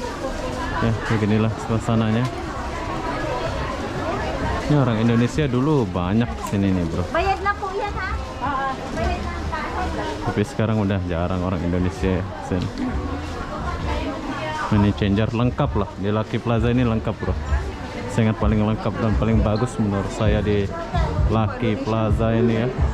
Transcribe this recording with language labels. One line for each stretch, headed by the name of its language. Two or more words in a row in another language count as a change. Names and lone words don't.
Indonesian: Ya, beginilah suasananya. Ini orang Indonesia dulu banyak sini nih, bro.
Filipino: Bayad na po yan, ha? Bayad na.
Indonesian: Tapi sekarang udah jarang orang Indonesia ya sini. Ini changer lengkap lah. Di Lucky Plaza ini lengkap, bro. Sangat paling lengkap dan paling bagus menurut saya di Lucky Plaza ini ya.